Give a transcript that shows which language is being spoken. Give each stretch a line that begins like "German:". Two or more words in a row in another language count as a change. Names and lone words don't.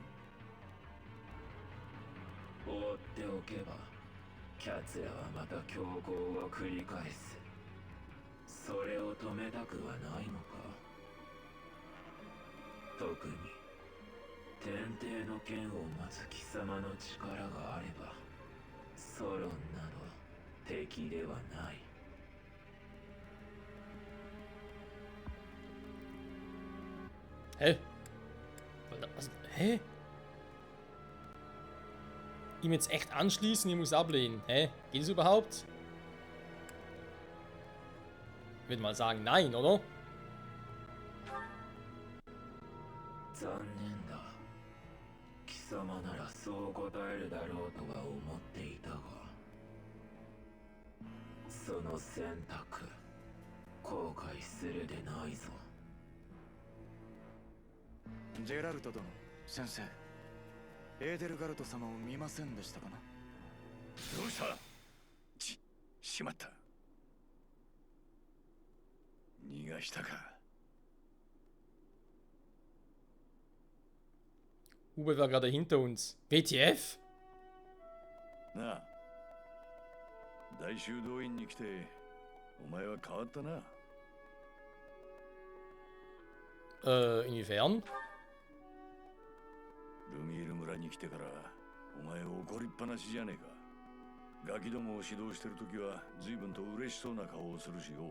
Japanese: 放っておけば奴らはまた強行を繰り返す。それを止めたくはないのか。特に天帝の剣を待つ貴様の力があればソロンなど敵ではない。
German: Hä? Hä? Ihm jetzt echt anschließen, ich muss ablehnen. Hä? Geht es überhaupt? Ich würde mal sagen, nein, oder?
Japanese: 残念だ。貴様ならそう答えるだろうとは思っていたが、その選択後悔するでないぞ。ジェラルト殿、先生、エーデルガルト様を見ませんでしたかな。どうした？しまった。逃がしたか。
German: Hubert war gerade hinter uns. WTF?
Japanese: なあ、大修道院に来てお前は変わったな。
German: Inwiefern?
Japanese: ルミール村に来てからお前怒りっぱなしじゃねえか。ガキどもを指導してるときは随分と嬉しそうな顔をするしよ。